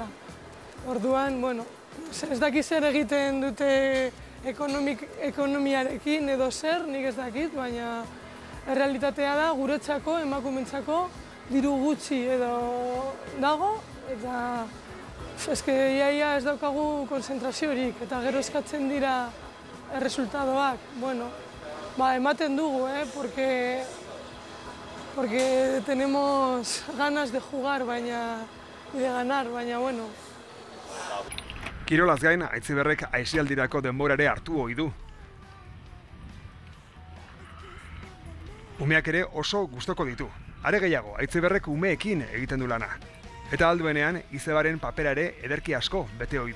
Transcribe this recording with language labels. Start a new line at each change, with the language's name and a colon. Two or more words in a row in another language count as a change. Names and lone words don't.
Basque: Orduan, bueno, ez dakit zer egiten dute ekonomiarekin edo zer, nik ez dakit, baina errealitatea da guretzako, emakumeentzako, diru gutxi edo dago, eta iaia ez daukagu konzentraziorik, eta gero eskatzen dira erresultadoak. Bueno, ematen dugu,
Spanish: porque tenemos ganas de jugar y de ganar,
Basque: baina, bueno. Kirolaz gain, Aitziberrek aisialdirako denbora ere hartu ohi du. Umeak ere oso gustoko ditu. Are gehiago, Aitziberrek umeekin egiten du lana. Eta alduenean, izebaren papera ere ederki asko bete ohi du.